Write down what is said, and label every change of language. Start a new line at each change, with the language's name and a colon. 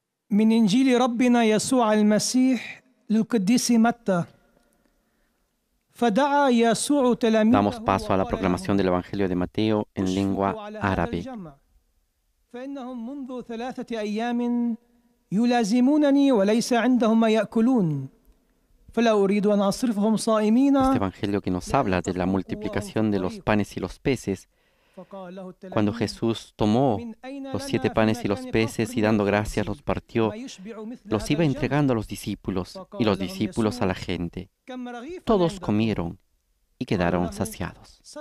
Arabic: من إنجيل ربنا يسوع المسيح للقديس متى. فدعا يسوع تلاميذه.
Spanish: Damos paso a la proclamación del Evangelio de Mateo en lengua árabe.
Arabic: فإنهم منذ 3 أيام يلازمونني وليس عندهم ما يأكلون. فلا أريد أن أصرفهم صائمين.
Spanish: Este Evangelio que nos habla de la multiplicación de los panes y los peces. Cuando Jesús tomó los 7 panes y los peces y dando gracias los partió, los iba entregando a los discípulos y los discípulos a la gente. Todos comieron y quedaron saciados.